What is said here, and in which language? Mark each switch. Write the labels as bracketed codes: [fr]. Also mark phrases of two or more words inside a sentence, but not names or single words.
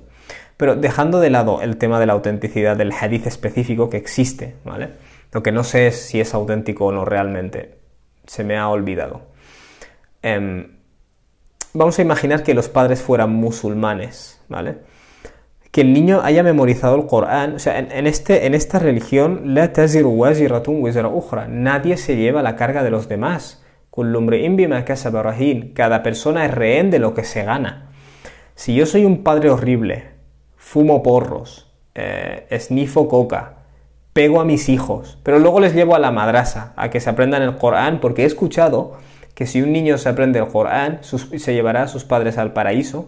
[es] Pero dejando de lado el tema de la autenticidad del hadith específico que existe, ¿vale? Lo que no sé es si es auténtico o no realmente. Se me ha olvidado. Vamos a imaginar que los padres fueran musulmanes, ¿vale? Que el niño haya memorizado el Corán. O sea, en esta religión, [ar] لا تزر وازرة وزر أخرى. [es] Nadie se lleva la carga de los demás. [ar] كل امرئ بما كسب رهين. [es] Cada persona es rehén de lo que se gana. Si yo soy un padre horrible, fumo porros, esnifo coca, pego a mis hijos, pero luego les llevo a la madrasa a que se aprendan el Corán, porque he escuchado que si un niño se aprende el Corán, se llevará a sus padres al paraíso.